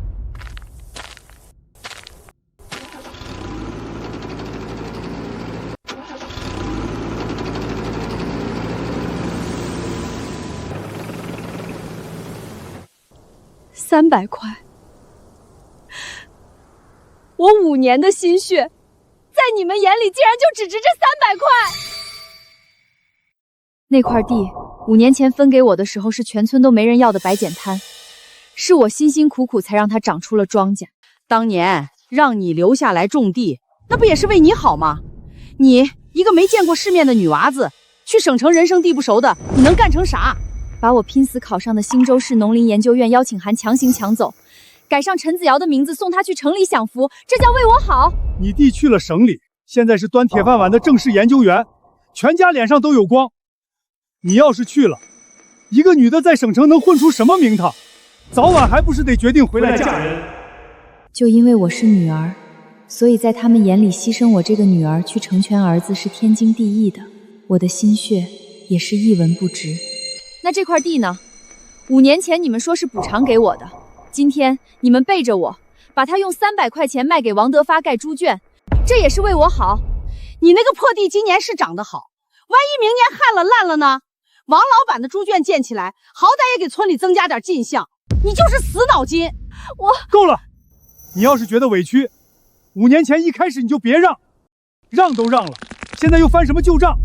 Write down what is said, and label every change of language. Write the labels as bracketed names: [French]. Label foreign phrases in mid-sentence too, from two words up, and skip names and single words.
[Chinese] 300 塊，我5年的心血，在你們眼裡竟然就只值這300塊。那塊地5年前分給我的時候是全村都沒人要的白鹼灘，是我辛辛苦苦才讓它長出了莊稼。當年讓你留下來種地，那不也是為你好嗎？你一個沒見過世面的女娃子，去省城人生地不熟的，你能幹成啥？把我拼死考上的興州市農林研究院邀請函強行搶走，改上陳子瑤的名字送他去城裡享福，這叫為我好？你弟去了省裡，現在是端鐵飯碗的正式研究員，全家臉上都有光。你要是去了，一個女的在省城能混出什麼名堂？早晚還不是得決定回來嫁人。就因為我是女兒，所以在他們眼裡犧牲我這個女兒去成全兒子是天經地義的，我的心血也是一文不值。那這塊地呢？5年前你們說是補償給我的，今天你們背着我，把它用300 塊錢賣給王德發蓋豬圈，這也是為我好。你那個破地今年是長得好，萬一明年旱了爛了呢？王老板的豬圈建起來，好歹也給村裡增加點進項。你就是死腦筋。我夠了，你要是覺得委屈，5年前一開始你就別讓，讓都讓了，現在又翻什麼舊賬？